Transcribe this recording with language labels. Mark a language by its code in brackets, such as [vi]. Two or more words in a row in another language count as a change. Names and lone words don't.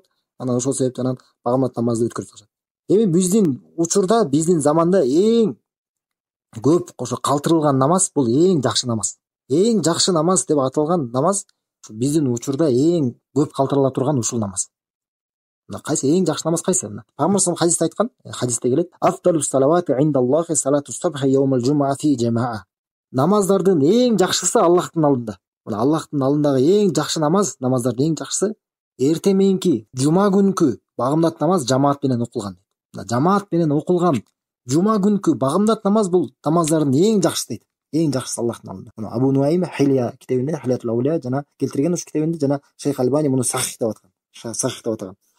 [ky] Анан ошол себептен анан багымдат намазды өткөрүп салышат. Эми биздин учурда, биздин заманда эң көп ошо калтырылган намаз бул эң жакшы намаз. Эң жакшы намаз деп аталган намаз биздин учурда эң көп калтырыла турган ушул намаз. Кайсы эң жакшы намаз кайсы? Пайгамбар [ar] صلى الله عليه [ky] хадисте айткан, хадисте келет: [ar] "أفضل الصلوات عند الله صلاة الصبح يوم الجمعة في جماعة." [ky] Намаздардын эң жакшысы Аллахтын алдында. Аллахтын алдындагы эң жакшы намаздардын эң жакшысы эртең мененки жума күнкү багымдат намаз жамаат менен окулган. Жамаат менен окулган жума күнкү багымдат намаз бул намаздардын эң жакшысы дейт. Эң жакшысы Аллахтын алдында. Абу Нуайм Хилия китебинде, Хилиятул Аулия жана келтирген ушу китебинде, жана Шейх Албани муну сахих деп аткан.